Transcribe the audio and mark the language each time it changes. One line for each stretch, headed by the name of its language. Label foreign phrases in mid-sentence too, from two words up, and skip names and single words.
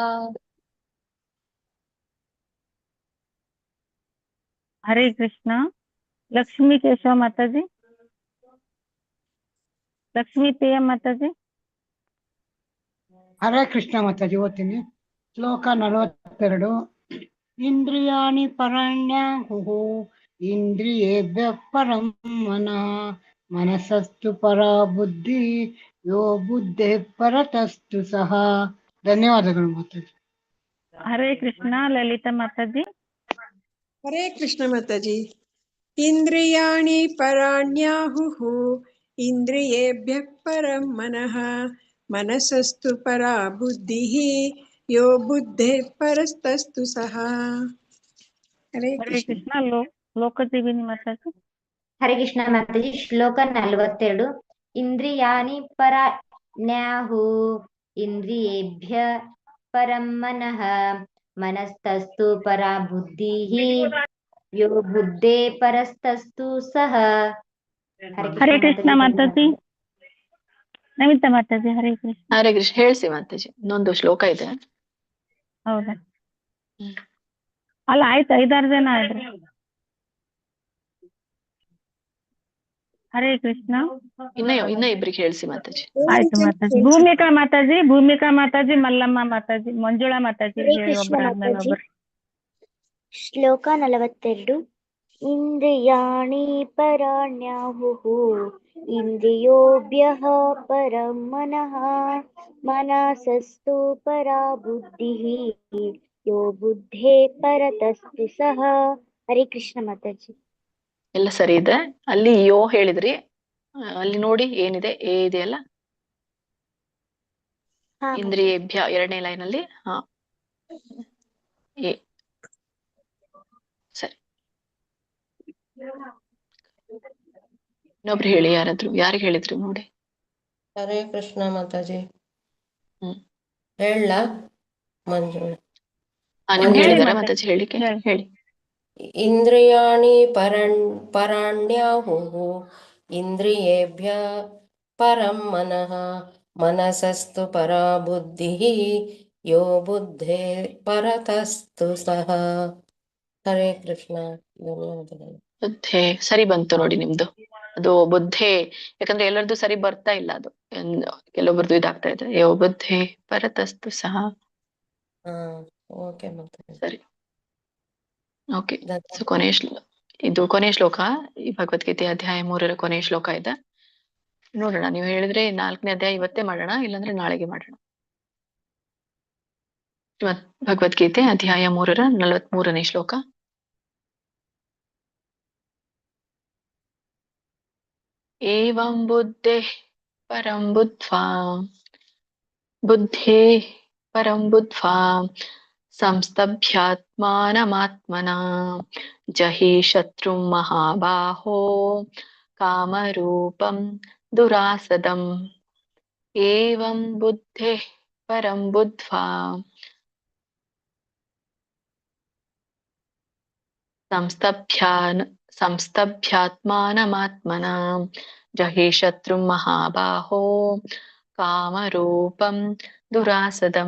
Kannada: ಹರೇ ಕೃಷ್ಣ. ಲಕ್ಷ್ಮೀ ಕೇಶವ ಮಾತಾಜಿ. ಲಕ್ಷ್ಮೀ ಪ್ರಿಯ ಮಾತಾಜಿ. ಹರೇ ಕೃಷ್ಣ ಮಾತಾಜಿ ಓದ್ತೀನಿ. ಶ್ಲೋಕ 42.
Sanskrit: ಇಂದ್ರಿಯಾಣಿ ಪರಣ್ಯಾಹುಃ ಇಂದ್ರಿಯೇಭ್ಯ ಪರಂ ಮನಃ ಮನಸಸ್ತು ಪರಾ ಬುದ್ಧಿ ಯೋ ಬುದ್ಧೇ ಪರತಸ್ತು ಸಹ.
Kannada: ಧನ್ಯವಾದಗಳು ಮಾತಾಜಿ. ಹರೇ ಕೃಷ್ಣ. ಲಲಿತಾ ಮಾತಾಜಿ. ಹರೇ ಕೃಷ್ಣ ಮಾತಾಜಿ.
Sanskrit: ಇಂದ್ರಿಯಾಣಿ ಪರಾಣ್ಯಾಹುಃ ಇಂದ್ರಿಯೇಭ್ಯಃ ಪರಂ ಮನಃ ಮನಸಸ್ತು ಪರಾ ಬುದ್ಧಿಃ ಯೋ ಬುದ್ಧೇ ಪರತಸ್ತು ಸಹ.
Kannada: ಹರೇ ಹರೇ ಕೃಷ್ಣ. ಕೃಷ್ಣ. ಲೋಕಜೀವಿನಿ ಮಾತಾಜಿ. ಹರೇ ಕೃಷ್ಣ ಮಾತಾಜಿ. ಶ್ಲೋಕ 42.
Sanskrit: ಇಂದ್ರಿಯಾಣಿ ಪರಣ್ಯಾಹು ಇಂದ್ರಿಯೇಭ್ಯ ಪರಂ ಮನಃ ಮನಸ್ತಸ್ತು ಪರಾ ಬುದ್ಧಿಃ ಯೋ ಬುದ್ಧೇ ಪರಸ್ತಸ್ತು ಸಹ.
Kannada: ಹರೇ ಕೃಷ್ಣ ಮಾತಾಜಿ. ನಮಿತಾ ಮಾತಾಜಿ. ಹರೇ ಕೃಷ್ಣ. ಹರೇ ಕೃಷ್ಣ. ಹೇಳ್ಸಿ ಮಾತಾಜಿ. ಇನ್ನೊಂದು ಶ್ಲೋಕ ಇದೆ. ಹೌದಾ? ಅಲ್ಲ, ಆಯ್ತು. 5-6 ಜನ ಆಯ್ತು. ಹರೇ ಕೃಷ್ಣ. ಇನ್ನ ಇಬ್ರಿಗೆ ಹೇಳ್ಸಿ ಮಾತಾಜಿ. ಆಯ್ತು ಮಾತಾಜಿ. ಭೂಮಿಕಾ ಮಾತಾಜಿ. ಭೂಮಿಕಾ ಮಾತಾಜಿ. ಮಲ್ಲಮ್ಮ ಮಾತಾಜಿ. ಮಂಜುಳಾ ಮಾತಾಜಿ. ಹರೇ ಕೃಷ್ಣ ಮಾತಾಜಿ. ಶ್ಲೋಕ 42.
Sanskrit: ಇಂದ್ರಿಯಾಣಿ ಪರಾಣ್ಯಾಹುಃ ಇಂದ್ರಿಯೋಭ್ಯಃ ಪರಂ ಮನಃ ಮನಸಸ್ತು ಪರಾ ಬುದ್ಧಿಃ ಯೋ ಬುದ್ಧೇ ಪರತಸ್ತು ಸಹ.
Kannada: ಹರೇ ಕೃಷ್ಣ ಮಾತಾಜಿ. ಎಲ್ಲ ಸರಿ ಇದೆ. ಅಲ್ಲಿ ಯೋ ಹೇಳಿದ್ರಿ, ಅಲ್ಲಿ ನೋಡಿ ಏನಿದೆ, ಏ ಇದೆಯಲ್ಲ, ಇಂದ್ರಿಯೇಭ್ಯ 2ನೇ ಲೈನ್ ಅಲ್ಲಿ. ಹಾ, ಏ ಸರಿ. ಇನ್ನೊಬ್ರು ಹೇಳಿ. ಯಾರಿಗೆ ಹೇಳಿದ್ರು ನೋಡಿ. ಹರೇ ಕೃಷ್ಣ ಮಾತಾಜಿ. ಹೇಳ ಮಂಜುಳ. ನಿಮ್ಗೆ ಹೇಳಿದಾರ ಮಾತಾಜಿ? ಹೇಳಿಕೆ ಹೇಳಿ.
Sanskrit: ಇಂದ್ರಿಯಾಣಿ ಪರಾಣ್ಯಾಹುಃ ಇಂದ್ರಿಯೇಭ್ಯ ಪರಂ ಮನಃ ಮನಸಸ್ತು ಪರಾ ಬುದ್ಧಿಃ ಯೋ ಬುದ್ಧೇ ಪರತಸ್ತು ಸಹ.
Kannada: ಹರೇ ಕೃಷ್ಣ. ಧನ್ಯವಾದಗಳು. ಬುದ್ಧೆ ಸರಿ ಬಂತು ನೋಡಿ ನಿಮ್ದು. ಅದು ಬುದ್ಧೆ, ಯಾಕಂದ್ರೆ ಎಲ್ಲರದ್ದು ಸರಿ ಬರ್ತಾ ಇಲ್ಲ ಅದು, ಕೆಲವೊಬ್ರದ್ದು ಇದಾಗ್ತಾ ಇದೆ.
Sanskrit: ಯೋ ಬುದ್ಧೆ ಪರತಸ್ತು ಸಹ.
Kannada: ಹಾ, ಓಕೆ ಮಾತಾಜಿ. ಸರಿ, ಓಕೆ. ಸೊ ಇದು ಕೊನೆಯ ಶ್ಲೋಕ, ಈ ಭಗವದ್ಗೀತೆ ಅಧ್ಯಾಯ 3 ಕೊನೆಯ ಶ್ಲೋಕ ಇದೆ. ನೋಡೋಣ, ನೀವು ಹೇಳಿದ್ರೆ 4ನೇ ಅಧ್ಯಾಯ ಇವತ್ತೇ ಮಾಡೋಣ, ಇಲ್ಲಾಂದ್ರೆ ನಾಳೆಗೆ ಮಾಡೋಣ. ಭಗವದ್ಗೀತೆ ಅಧ್ಯಾಯ 3 43ನೇ ಶ್ಲೋಕ.
Sanskrit: ಏವಂ ಬುದ್ಧೇಃ ಪರಂ ಬುದ್ಧ್ವಾ ಸಂಸ್ತಭ್ಯಾತ್ಮಾನಮಾತ್ಮನಾ ಜಹಿ ಶತ್ರುಂ ಮಹಾಬಾಹೋ ಕಾಮರೂಪಂ ದುರಾಸದಂ. ಏವಂ ಬುದ್ಧೇಃ ಪರಂ ಬುದ್ಧ್ವಾ ಸಂಸ್ತಭ್ಯಾತ್ಮಾನಮಾತ್ಮನಾ ಜಹಿ ಶತ್ರುಂ ಮಹಾಬಾಹೋ ಕಾಮರೂಪಂ ದುರಾಸದಂ.